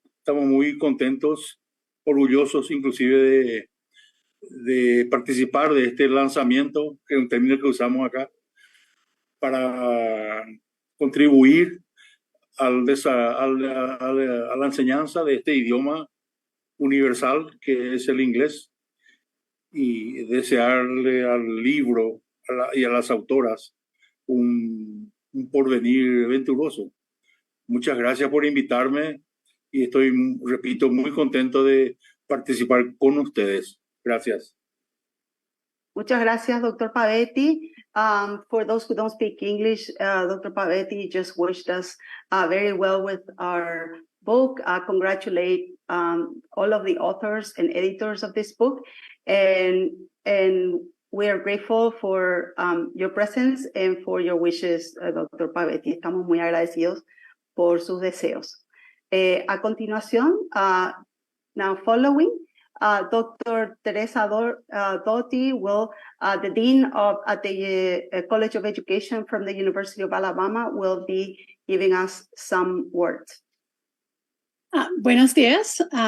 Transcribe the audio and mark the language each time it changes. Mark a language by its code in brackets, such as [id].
[es] Estamos muy contentos, orgullosos inclusive de participar de este lanzamiento, que es un término que usamos acá, para contribuir a la enseñanza de este idioma universal que es el inglés, y desearle al libro y a las autoras un porvenir venturoso. Muchas gracias por invitarme y estoy, repito, muy contento de participar con ustedes. Gracias. Muchas gracias, Dr. Pavetti. [en] For those who don't speak English, Dr. Pavetti just wished us very well with our book. Congratulate all of the authors and editors of this book. And we are grateful for your presence and for your wishes, Dr. Pavetti. [es] Estamos muy agradecidos por sus deseos. A continuación, [en] now following, Dr. Teresa Dotti will, the Dean at the College of Education from the University of Alabama, will be giving us some words. [es] Buenos días.